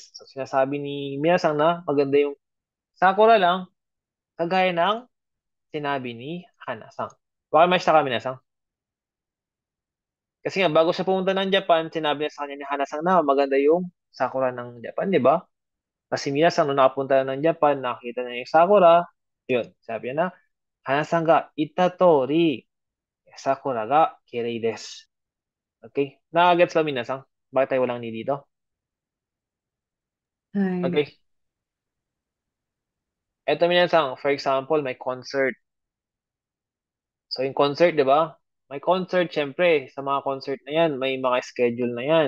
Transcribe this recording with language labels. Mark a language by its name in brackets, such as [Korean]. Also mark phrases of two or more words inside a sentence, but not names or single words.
[Filipino] So, sinasabi ni Miyasang na maganda yung Sakura lang, kagaya ng sinabi ni Hana-sang. Baka may sa kami na-sang. Kasi nga, bago siya pumunta ng Japan, sinabi niya sa kanya ni Hana-sang na maganda yung Sakura ng Japan, di ba? Kasi Miyasang, nung nakapunta na ng Japan, nakita niya yung Sakura, yun, sabi niya na, [Japanese] 花さんが言った通り, 桜がきれいです. [Filipino] Okay? Nakagets ba, Minasang? Bakit tayo walang ni dito? ay, Okay. Eto, Minasang, for example, may concert. So, yung concert, di ba? May concert, syempre, sa mga concert na yan, may mga schedule na yan.